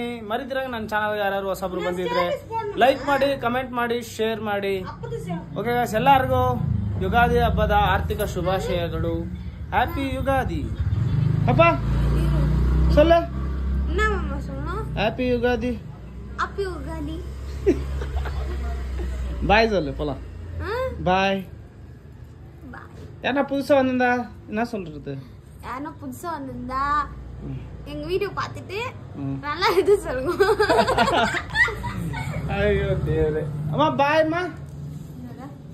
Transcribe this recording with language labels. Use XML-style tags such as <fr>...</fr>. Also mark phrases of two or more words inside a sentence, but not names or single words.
<kn>ಮರಿದಿರಾಗ ನನ್ನ ಚಾನಲ್ ಯಾರು ಹೊಸಬ್ರು ಬಂದಿದ್ರೆ ಲೈಕ್ ಮಾಡಿ, ಕಮೆಂಟ್ ಮಾಡಿ, ಶೇರ್ ಮಾಡಿ.</kn> <en>okay guys,</en> <kn>ಎಲ್ಲರಿಗೂ ಯುಗಾದಿ ಹಬ್ಬದ ಆರ್ಥಿಕ ಶುಭಾಶಯಗಳು. ಹ್ಯಾಪಿ ಯುಗಾದಿ.</kn> <ta>அப்பா சொல்ல,</ta> <kn>ಹ್ಯಾಪಿ ಯುಗಾದಿ.</kn> <ta>பாய் சொல்லு போலாம். பாய். யாரா புதுசா வந்திருந்தா என்ன சொல்றது? யாரா புதுசா வந்திருந்தா எங்க வீடியோ பார்த்துட்டு நல்லா இது சொல்லுங்க. ஐயோ தேவரே. அம்மா பாய் அம்மா.</ta>